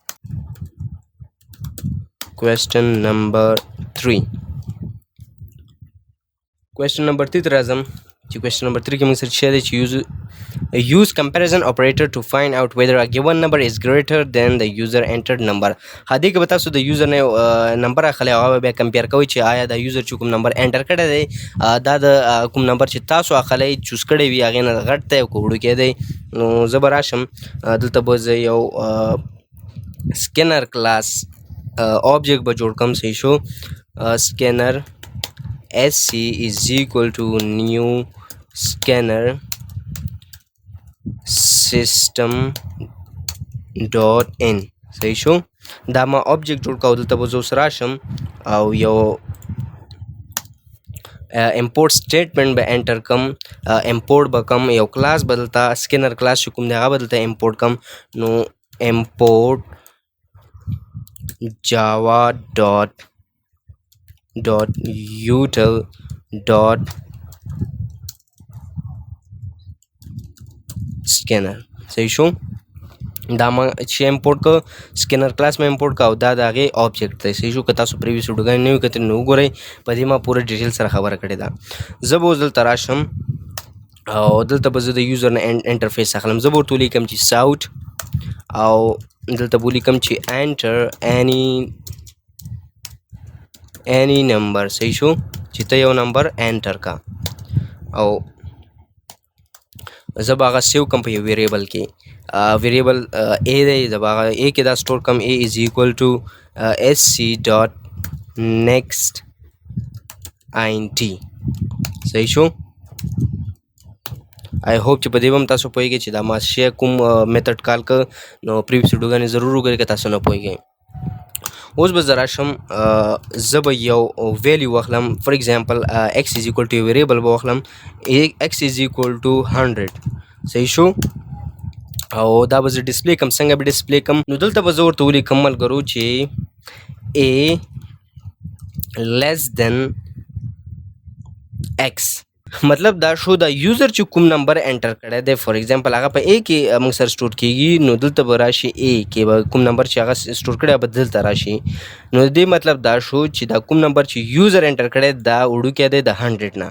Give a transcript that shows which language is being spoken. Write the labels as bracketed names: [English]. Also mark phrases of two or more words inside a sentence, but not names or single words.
[English] question number [Pashto] 3 [English] question number [Pashto] 3 ته راځم چې [English] question number [Pashto] 3 کې موږ سره څه دی چې [English] use comparison operator to find out whether a given number is greater than the user entered number [Pashto] هدې کې به تاسو د یوزر نه نمبر اخلئ هغه بیا کمپیر کوئ چې آیا دا یوزر چې کوم نمبر انټر کړی دی دا د کوم نمبر چې تاسو اخلئ چوز کړی وي هغې نه غټ دی او که وړوکی دی نو زه به راشم دلته به زه یو [English] scanner class [Pashto] object به جوړ کړم صحیح شو [English] scanner SC is equal to new scanner system dot in [Pashto] صحیح شو دا ما object جوړ کړو دلته به زه اوس راشم او یو [English] import statement [Pashto] به انټر کم import به کم یو کلاس به دلته [English] scanner class [Pashto] چې کوم دی هغه به دلته import کم نو import [English] java dot util dot scanner [Pashto] صحیح شو دا ما چې امپورټ که [English] scanner class [Pashto] ما امپورټ کا او دا د هغې آبجیکټ دی صحیح شو که تاسو پریویس ویډیوګانې نه وي کتلي نو وګورئ په دې ما پوره ډیټیل سره خبره کړې ده زه به اوس دلته راشم او دلته به زه د یوزر نه انټرفیس اخلم زه به ورته ولیکم چې ساوټ او دلته به ولیکم چې انټر [English] any number [Pashto] صحیح شو چې ته یو نمبر انټر کا او زه به هغه سیو کم په یو ویریبل کې ویریبل A دی زه به هغه A کې دا سټور کم [English] A is equal to SC dot next int [Pashto] صحیح شو [English] I hope [Pashto] چې په دې به هم تاسو پوهېږئ چې دا ما شی کوم [English] method call [Pashto] که نو پریویس ویډیوګانې ضرور وګورئ که تاسو نه پوهېږئ اوس به زه راشم زه به یو ویلیو واخلم [English] for example x is equal to [Pashto] یو ویریبل به واخلم [English] x is equal to 100 [Pashto] صحیح شو. او دا به زه ډسپلی کم څنګه به ډسپلی کم نو دلته به زه ورته ولیکم ملګرو چې [English] a less than x. [Pashto] مطلب دا شو دا یوزر چې کوم نمبر انټر کړی دی [English] for example [Pashto] هغه په A کې موږ سره سټور کیږي نو دلته به راشي A کې به کوم نمبر چې هغه سټور کړی به دلته راشي. نو دې مطلب دا شو چې دا کوم نمبر چې یوزر انټر کړی دا وړوکی دی د 100 نه.